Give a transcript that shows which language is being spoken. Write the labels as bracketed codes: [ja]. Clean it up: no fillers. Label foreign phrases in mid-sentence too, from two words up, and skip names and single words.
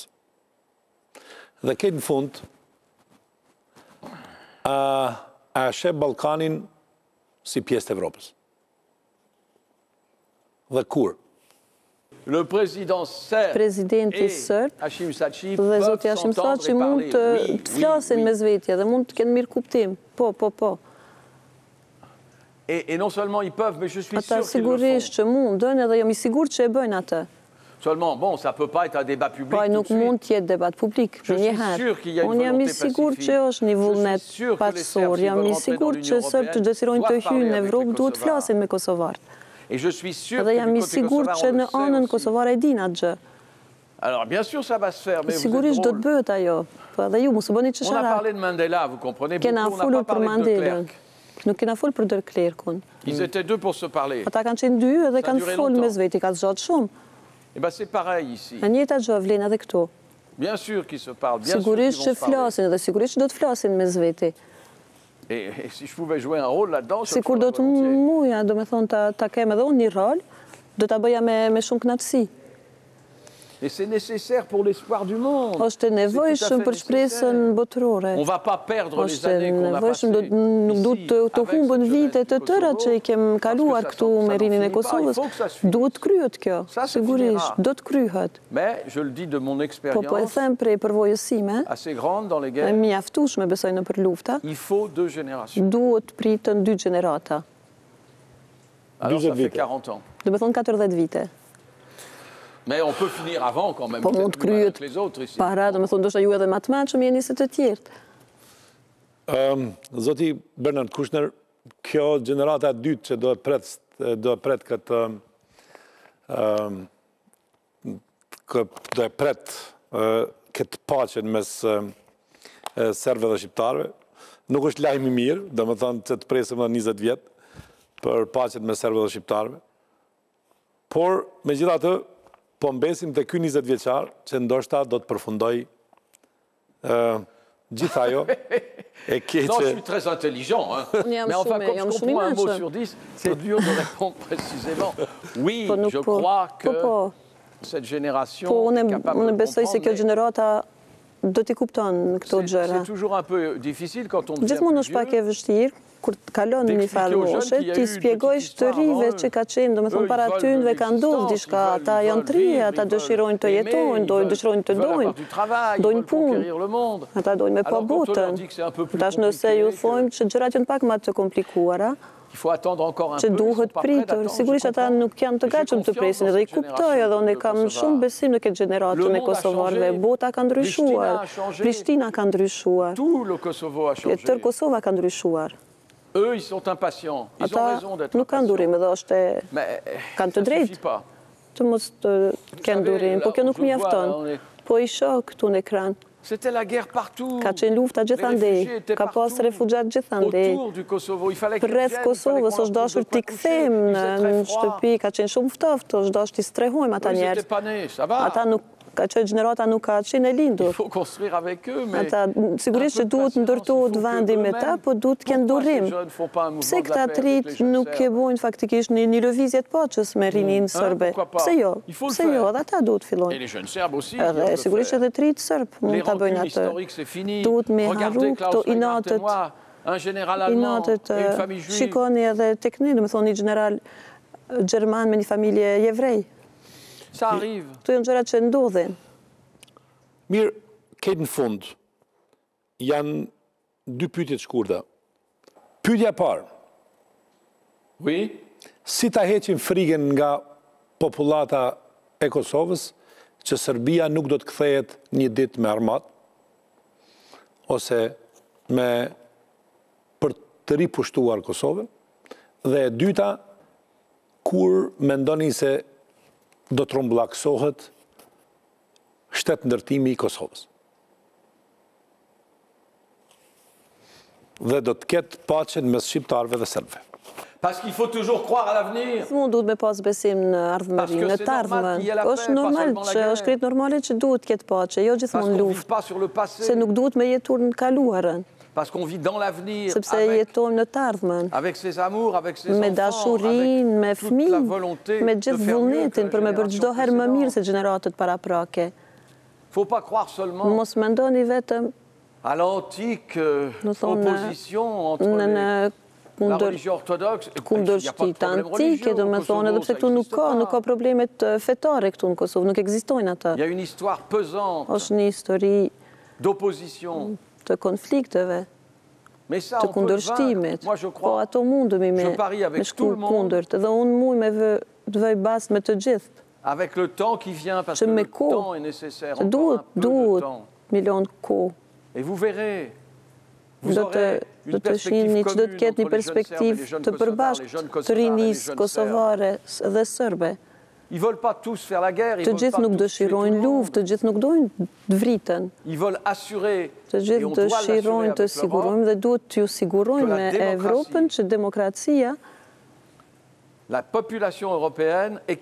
[sq] Dhe këtë në fund, a sheh Ballkanin si pjesë të Evropës. Dhe kur? [fr] Le président serbe [sq] Presidenti [fr] et [sq] sërb Hashim Thaçi dhe [fr] peuvent [sq] zoti Hashim [fr] s'entendre [sq] Thaçi [fr] et [sq] mund [fr] parler. [sq] të [fr] Oui, [sq] flasin [fr] oui, [sq] me zvetje dhe mund të kenë mirë kuptim. Po. [fr] Et non seulement ils peuvent, mais je suis [sq] Ata [fr] sûr qu'ils le [sq] sigurisht [fr] font. [sq] që mundën edhe jam i sigurt që e bëjnë atë. [fr] Seulement, bon, ça peut pas être un débat public [sq] Po ai [fr] tout [sq] nuk [fr] de suite. [sq] mund të jetë debat publik [fr] Je [sq] për [fr] suis [sq] një herë. [fr] sûr qu'il y a une [sq] Unë jam i [fr] volonté [sq] sigurt [fr] pacifique. [sq] që është një [fr] Je [sq] vullnet [fr] suis sûr que les Serbes, [sq] paqësor, [fr] s'ils [sq] jam [fr] veulent [sq] i [fr] rentrer [sq] sigurt [fr] dans [sq] që [fr] l'Union [sq] sërbë që desirojnë të [fr] doivent [sq] hyjnë në [fr] parler avec [sq] Evropë [fr] les [sq] duhet [fr] Kosovars. [sq] flasin me kosovarët. [fr] Et je suis sûr [sq] Edhe [fr] que [sq] jam [fr] du [sq] i [fr] côté [sq] sigurt [fr] kosovar, [sq] që [fr] on [sq] në [fr] le sait [sq] anën [fr] aussi. [sq] kosovare e din atë gjë. [fr] Alors, bien sûr, ça va se faire, mais vous [sq] Sigurisht [fr] êtes [sq] do të [fr] drôle. [sq] bëhet ajo. Po edhe ju mos u bëni [fr] On a [sq] çesharak. [fr] parlé de Mandela, vous comprenez [sq] Kena [fr] beaucoup, on [sq] folur [fr] n'a pas [sq] për [fr] parlé de [sq] Mandelën. [fr] Klerk. [sq] Nuk kena folur për De Klerkun. [fr] Ils étaient deux pour se parler. [sq] Ata kanë qenë dy edhe [fr] Ça a [sq] kanë [fr] duré [sq] folë me [fr] longtemps. [sq] zveti, ka zgjat shumë. [fr] Et bien, c'est pareil ici. [sq] E njëjta gjë vlen edhe këtu. [fr] Bien sûr qu'ils se parlent, bien sûr qu'ils [sq] Sigurisht që [fr] vont se parler. [sq] flasin edhe sigurisht që do të flasin me zveti. [fr] Et si je pouvais jouer un rôle là-dedans, je le [sq] Sikur do [fr] ferais [sq] të [fr] volontiers. [sq] muja, do me thonë ta kem edhe unë një rol, do ta bëja me shumë knatësi. [fr] Et c'est nécessaire pour l'espoir du monde. [sq] Është e [fr] C'est tout à [sq] nevojshëm [fr] fait [sq] për shpresën [fr] nécessaire. [sq] botërore. [fr] On ne va pas perdre les [sq] Është e [fr] années qu'on a [sq] nevojshëm, [fr] passées [sq] nuk duhet [fr] ici, [sq] të [fr] avec [sq] humbën [fr] cette [sq] vitet [fr] jeunesse [sq] të [fr] du [sq] tëra [fr] Kosovo, [sq] që i kem [fr] parce que [sq] kaluar [fr] ça [sq] këtu [fr] n'en [sq] me rinin e [fr] finit pas. [sq] Kosovës. [fr] Il faut que ça suive. [sq] Duhet kryhet kjo, [fr] Ça se [sq] sigurisht, [fr] finira. [sq] do të kryhet. [fr] Mais je le dis de mon [sq] Po e [fr] expérience, [sq] them prej përvojës sime, [fr] assez grande dans les [sq] e [fr] guerres, [sq] mjaftueshme besoj në për lufta, [fr] il faut 2 générations. [sq] duhet pritën 2 gjenerata. [fr] Alors ça [sq] 12 [fr] fait [sq] vite. [fr] 40 ans. [sq] Do me thonë 40 vite. [fr] Mais on peut finir avant quand même, [sq] Po [fr] peut-être [sq] mund të [fr] plus malin [sq] kryhet [fr] que les autres ici. [sq] para, do me thonë ndoshta ju edhe më të mëshëm jeni se të tjerët. Zoti Bernard Kushner, kjo gjenerata e dytë që do e pret këtë do e pret këtë paqen mes serbëve dhe shqiptarëve, nuk është lajm i mirë, do me thonë që të presim edhe 20 vjet për paqen mes serbëve dhe shqiptarëve. Por megjithatë, po mbesim te ky 20 vjeçar që ndoshta do të përfundoj gjithë ajo e keqe. [fr] Non, je suis très intelligent. Hein. [sq] Jam [fr] Mais enfin, [sq] shumë- [fr] comme [sq] jam [fr] je [sq] shumë i [fr] comprends un mot [sq] mençur. [fr] sur 10, c'est dur de répondre précisément. Oui, [sq] Po nuk [fr] je [sq] po. [fr] crois que [sq] Po. [fr] cette génération [sq] Po [fr] est [sq] unë [fr] capable [sq] unë [fr] de [sq] besoj se kjo [fr] comprendre, mais [sq] gjenerata do t'i kupton këto gjëra. [fr] c'est toujours un peu difficile quand on devient [sq] Gjithmonë [fr] plus [sq] është pak [fr] vieux. [sq] e vështirë kur të kalon në një [fr] D'expliquer [sq] farë [fr] aux jeunes [sq] moshe, [fr] qu'il y a [sq] ti [fr] eu une [sq] spjegojsh [fr] petite [sq] të [fr] histoire [sq] rive [fr] avant [sq] që [fr] eux. [sq] ka qenë, do me [fr] Eux, [sq] thonë [fr] ils [sq] para [fr] veulent [sq] tynëve [fr] de [sq] ka ndodhur [fr] l'existence, [sq] diçka, [fr] ils [sq] ata [fr] veulent [sq] janë tri, [fr] vivre, [sq] ata [fr] ils [sq] dëshirojnë të [fr] veulent [sq] jetojnë, [fr] aimer, ils [sq] dëshirojnë të [fr] veulent [sq] dojnë, [fr] avoir du travail, ils [sq] dojnë [fr] veulent [sq] punë. [fr] conquérir le monde. [sq] Ata dojnë me pa [fr] Alors, quand on leur [sq] botën. [fr] dit que c'est un peu plus [sq] Tash nëse ju [fr] compliqué, [sq] thojmë që gjërat janë pak më të komplikuara, [fr] il faut attendre encore un [sq] që [fr] peu, ils sont [sq] duhet [fr] pas prêts [sq] pritur. [fr] d'attendre, [sq] Sigurisht [fr] je [sq] ata [fr] comprends. [sq] nuk janë të [fr] Mais j'ai [sq] gatshëm të [fr] confiance [sq] presin [fr] dans [sq] edhe i [fr] cette [sq] kuptoj [fr] génération [sq] edhe unë [fr] de [sq] kam [fr] Kosovar. [sq] shumë besim në këtë [fr] Le [sq] gjeneratën e [fr] monde a [sq] Kosovarëve. [fr] changé. [sq] Bota ka ndryshuar, [fr] Prishtina a changé. [sq] Prishtina ka ndryshuar, [fr] Tout le Kosovo a [sq] e [fr] changé. [sq] tërë Kosova ka ndryshuar. [fr] Eux, ils sont impatients. Ils ont [sq] Ata [fr] raison d'être [sq] nuk kanë durim [fr] impatients. [sq] edhe është e [fr] Mais [sq] kanë të [fr] ça [sq] drejtë. [fr] suffit pas. [sq] të mos të kenë durim, po kjo nuk mjafton. Po i shoh këtu në ekran. [fr] C'était la guerre partout. [sq] Ka qenë lufta gjithandej, ka pas refugjat gjithandej. [fr] Autour du Kosovo, il fallait qu'ils [sq] Rreth [fr] viennent, [sq] Kosovës [fr] il fallait [sq] është [fr] qu'on leur [sq] dashur [fr] pose [sq] t'i [fr] de quoi [sq] kthejmë [fr] coucher. Il faisait [sq] në [fr] très froid. [sq] shtëpi, ka qenë shumë ftohtë, është dashur t'i strehojmë ata [fr] Eux, ils [sq] njerëz. [fr] étaient pas nés, ça va. [sq] Ata nuk ka qenë gjenerata nuk ka qenë e [fr] Il [sq] lindur. [fr] faut construire avec eux, mais [sq] Ata sigurisht që [fr] un peu de [sq] duhet [fr] patience, [sq] ndërtohet [fr] il faut [sq] vendi [fr] que [sq] me ta, [fr] eux-mêmes- [sq] po duhet të kenë [fr] Pourquoi ces [sq] durim. [fr] jeunes font pas un mouvement [sq] Pse [fr] de la [sq] këta [fr] paix [sq] të [fr] avec [sq] rit [fr] les jeunes [sq] nuk e [fr] serbes? [sq] bojnë faktikisht një lëvizje të paçës me rinin sërbe? [fr] pourquoi pas? [sq] Pse jo? [fr] Il faut le [sq] Pse jo? [fr] faire. [sq] Edhe ata duhet [fr] Et [sq] fillojnë. [fr] les jeunes serbes aussi. [sq] Edhe [fr] doivent le [sq] sigurisht [fr] faire. [sq] edhe të rit sërb [fr] Les [sq] mund ta bëjnë [fr] rancunes [sq] atë. [fr] historiques, c'est fini. [sq] Duhet me [fr] Regardez [sq] harru [fr] Klaus [sq] këto [fr] Reinhardt et [sq] inatet, [fr] moi, un général allemand et [sq] inatet [fr] une famille juive. [sq] shikoni edhe tek ne, do të thonë një general gjerman me një familje jevrej. [fr] Ça arrive. [sq] Këto janë gjërat që ndodhin. Mirë, këtë në fund, janë dy pyetje të shkurta. Pyetja e parë, [fr] Oui. [sq] si ta heqim frikën nga popullata e Kosovës, që Serbia nuk do të kthehet një ditë me armat, ose me për të ripushtuar Kosovën, dhe e dyta, kur mendoni se do të rrumbullaksohet shtet ndërtimi i Kosovës. Dhe do të ketë paqen mes shqiptarëve dhe serbëve. [fr] Parce qu'il faut toujours croire à l'avenir. [sq] Mund duhet me pas besim në ardhmëri, [fr] Parce que [sq] në [fr] c'est [sq] të [fr] normal [sq] ardhmen. [fr] qu'il y ait la paix, [sq] Është [fr] pas [sq] normal [fr] seulement la [sq] që [fr] guerre. [sq] është krejt normale që duhet ketë paqe, jo [fr] Parce [sq] gjithmonë [fr] qu'on ne vit [sq] luftë. [fr] pas sur le passé. [sq] Se nuk duhet me jetur në kaluarën. [fr] Parce qu'on vit dans l'avenir [sq] sepse jetojmë në të ardhmen. [fr] avec ses amours, avec ses [sq] Me [fr] enfants, [sq] dashurinë, me [fr] avec toute la [sq] fëmijë, [fr] volonté [sq] me [fr] de [sq] gjithë [fr] faire mieux que [sq] vullnetin [fr] la [sq] për me bërë çdo [fr] génération [sq] herë më mirë [fr] précédente. [sq] se gjeneratët paraprake. [fr] Faut pas croire seulement [sq] Mos mendoni vetëm [fr] à l'antique [sq] Në thonë, [fr] opposition entre [sq] në [fr] la [sq] kundër [fr] religion orthodoxe. Il n'y a pas de [sq] kundërshtit [fr] problème [sq] antike, [fr] religieux [sq] do [fr] au [sq] me [fr] Kosovo, [sq] thonë, edhe pse [fr] ça [sq] këtu [fr] existe [sq] nuk ka [fr] pas. [sq] problemet fetare këtu në Kosovë, nuk ekzistojnë ata. [fr] Il y a une histoire pesante [sq] Është një histori [fr] d'opposition. [sq] të konflikteve, [fr] Mais ça, [sq] të [fr] on peut le vaincre. [sq] kundërshtimit. [fr] Moi, je [sq] Po [fr] crois. [sq] ato mundemi [fr] Je parie avec [sq] me [fr] tout [sq] shku [fr] le monde. [sq] kundërt. Dhe unë muj me të vëj bas me të gjithë. [fr] Avec le temps qui vient, parce [sq] Që [fr] que [sq] me [fr] le [sq] kohë, [fr] temps est nécessaire. [sq] Se [fr] Encore un peu de [sq] duhet [fr] temps. [sq] milion kohë. [fr] Et vous verrez, vous [sq] Do [fr] aurez [sq] të [fr] une [sq] shihni [fr] perspective [sq] që do të [fr] commune [sq] ketë një [fr] entre les jeunes Serbes et les [sq] perspektivë [fr] jeunes [sq] të [fr] Kosovars, les [sq] përbashkët [fr] jeunes [sq] të [fr] Kosovars et les [sq] rinisë [fr] jeunes Serbes. [sq] kosovare dhe sërbe. [fr] Ils veulent pas tous faire la guerre, ils [sq] Të [fr] veulent [sq] gjithë [fr] pas [sq] nuk [fr] tous tuer tout le [sq] dëshirojnë [fr] monde. [sq] luftë, të gjithë nuk dojnë të vriten. [fr] Ils veulent assurer, [sq] Të [fr] et [sq] gjithë [fr] on doit l'assurer [sq] dëshirojnë të [fr] avec [sq] sigurojmë [fr] l'Europe, [sq] dhe duhet t'ju sigurojmë [fr] que la [sq] me [fr] démocratie- [sq] Evropën që demokracia [fr] la population européenne est